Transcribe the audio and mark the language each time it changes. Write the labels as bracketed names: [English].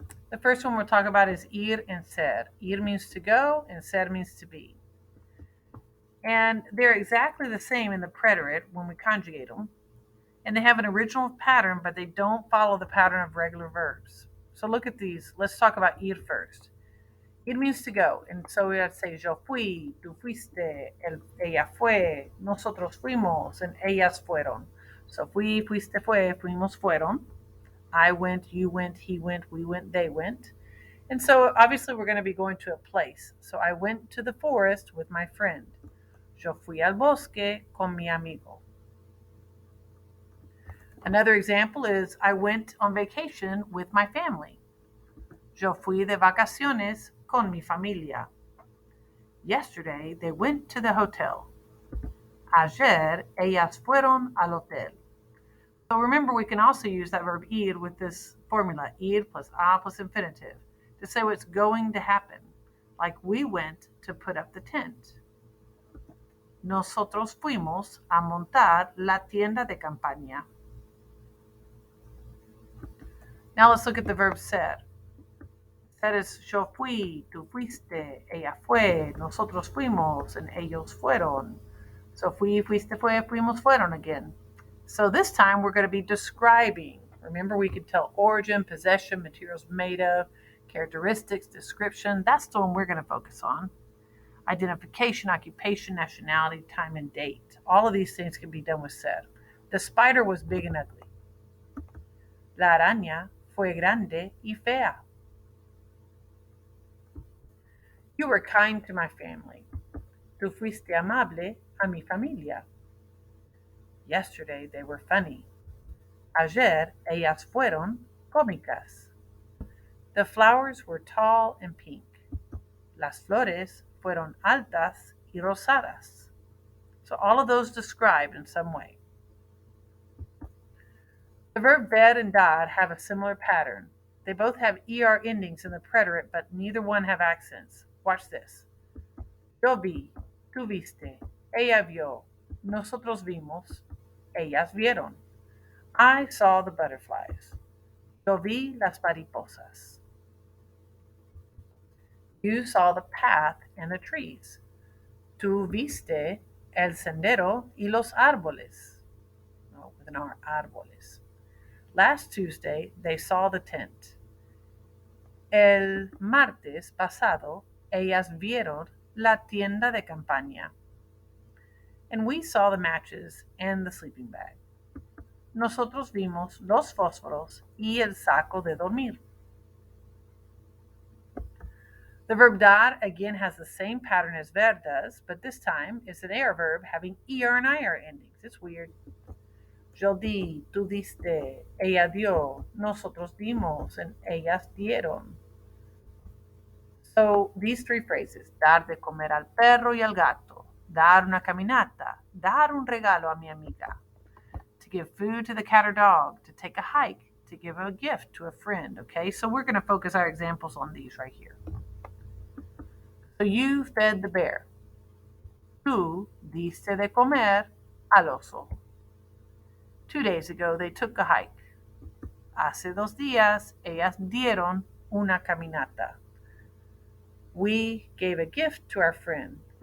[English] The first one we'll talk about is ir and ser. Ir means to go, and ser means to be. And they're exactly the same in the preterite when we conjugate them. And they have an original pattern, but they don't follow the pattern of regular verbs. So look at these. Let's talk about ir first. Ir means to go. And so we have to say, [Spanish] yo fui, tú fuiste, ella fue, nosotros fuimos, and ellas fueron. [English] So [Spanish] fui, fuiste, fue, fuimos, fueron. [English] I went, you went, he went, we went, they went. And so obviously we're going to be going to a place. So I went to the forest with my friend. [Spanish] Yo fui al bosque con mi amigo. [English] Another example is I went on vacation with my family. [Spanish] Yo fui de vacaciones con mi familia. [English] Yesterday they went to the hotel. [Spanish] Ayer ellas fueron al hotel. [English] So remember, we can also use that verb ir with this formula, ir plus a plus infinitive, to say what's going to happen. Like we went to put up the tent. [Spanish] Nosotros fuimos a montar la tienda de campaña. [English] Now let's look at the verb ser. [Spanish] Ser is yo fui, tú fuiste, ella fue, nosotros fuimos, and ellos fueron. So fui, fuiste, fue, fuimos, fueron again. [English] So this time we're going to be describing. Remember, we could tell origin, possession, materials made of, characteristics, description. That's the one we're going to focus on. Identification, occupation, nationality, time, and date. All of these things can be done with ser. The spider was big and ugly. [Spanish] La araña fue grande y fea. [English] You were kind to my family. [Spanish] Tú fuiste amable a mi familia. [English] Yesterday they were funny. [Spanish] Ayer ellas fueron cómicas. [English] The flowers were tall and pink. [Spanish] Las flores fueron altas y rosadas. [English] So all of those described in some way. The verb ver and dar have a similar pattern. They both have er endings in the preterite, but neither one have accents. Watch this. [Spanish] Yo vi, tú viste, ella vio, nosotros vimos, ellas vieron. [English] I saw the butterflies. [Spanish] Yo vi las mariposas. [English] You saw the path and the trees. [Spanish] Tú viste el sendero y los árboles. [English] No, with an R, árboles. Last Tuesday, they saw the tent. [Spanish] El martes pasado, ellas vieron la tienda de campaña. [English] And we saw the matches and the sleeping bag. [Spanish] Nosotros vimos los fósforos y el saco de dormir. [English] The verb dar again has the same pattern as ver does, but this time it's an er verb having er and ir endings. It's weird. [Spanish] Yo di, tú diste, ella dio, nosotros dimos, and ellas dieron. [English] So these three phrases, [Spanish] dar de comer al perro y al gato, dar una caminata, dar un regalo a mi amiga, [English] to give food to the cat or dog, to take a hike, to give a gift to a friend. Okay, so we're going to focus our examples on these right here. So you fed the bear. [Spanish] Tú diste de comer al oso. [English] 2 days ago, they took a hike. [Spanish] Hace 2 días, ellas dieron una caminata. [English] We gave a gift to our friend.